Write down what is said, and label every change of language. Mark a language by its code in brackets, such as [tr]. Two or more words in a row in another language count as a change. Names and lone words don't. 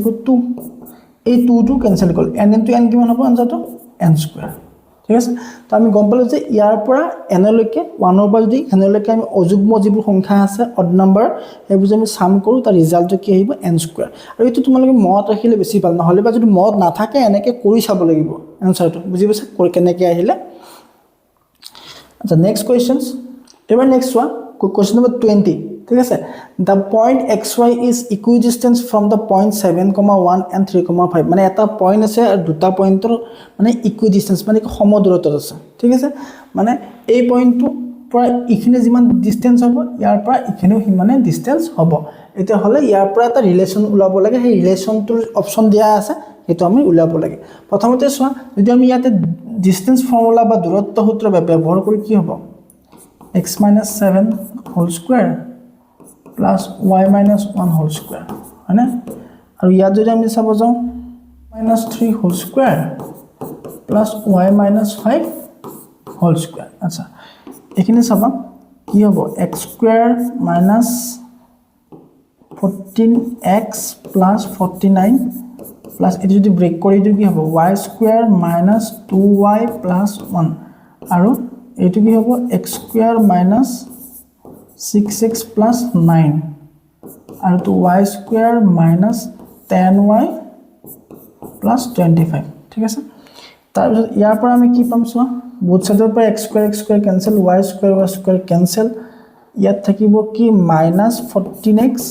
[as] 2 এই 2 টো কেনসেল গল n * n কিমান হ'ব আনসাৰটো n² ঠিক আছে তো আমি গম পালো যে ইয়াৰ পৰা n লৈকে 1 ৰ পৰা যদি n লৈকে আমি অযুগ্ম যিবোৰ সংখ্যা আছে [en] odd number [as] এইবোৰ আমি সাম কৰো তাৰ ৰিজাল্টটো কি আহিব n² আৰু এটো তোমালোকে মনত ৰাখিলে বেছি ভাল নহলে বা যদি মনত নাথাকে এনেকে কৰি চাব লাগিব আনসাৰটো বুজি পাইছা কেনেকৈ আহিলে আচ্ছা [en] next questions [as] এবাৰ [en] next one question number 20 [as] ঠিক আছে [en] the point xy is equidistant from the point 7,1 and 3,5 [as] মানে এটা পয়েন্ট আছে আৰু দুটা পয়েন্টৰ মানে ইকুইডিস্টেন্স মানে সমদূৰত্বত আছে ঠিক আছে মানে এই পয়েন্টটো পৰা ইখিনি যিমান ডিসটেন্স হ'ব ইয়াৰ পৰা ইখিনিও সিমানে ডিসটেন্স হ'ব এটা হলে ইয়াৰ পৰা এটা ৰিলেশন ওলাব লাগে সেই ৰিলেশনটোৰ অপচন দিয়া আছে হেতু আমি উলাব লাগে প্ৰথমতে সোৱা যদি আমি ইয়াতে [en] distance formula [as] বা দূৰত্ব সূত্ৰ ব্যৱহাৰ কৰি কি হ'ব [en] x - 7 whole square plus y - 1 whole square [hi] है ना और याद [as] যদি আমি চাব যাও [en] -3 whole square plus y - 5 whole square [as] আচ্ছা এইখিনি চাবা কি হ'ব [en] x square minus 14x plus 49 plus [as] এইটো যদি ব্ৰেক কৰি দিওঁ কি হ'ব [en] y square minus 2y plus 1 [as] আৰু এইটো কি হ'ব [en] x square minus 6x plus 9 [as] আৰু তো [en] y square minus 10y plus 25 [as] ঠিক আছে তাৰপিছত ইয়াৰ পৰা আমি কি পাম চোৱা [en] both sideৰ [as] পৰা [en] x square cancel y square cancel [as] ইয়াত থাকিব কি [en] minus 14x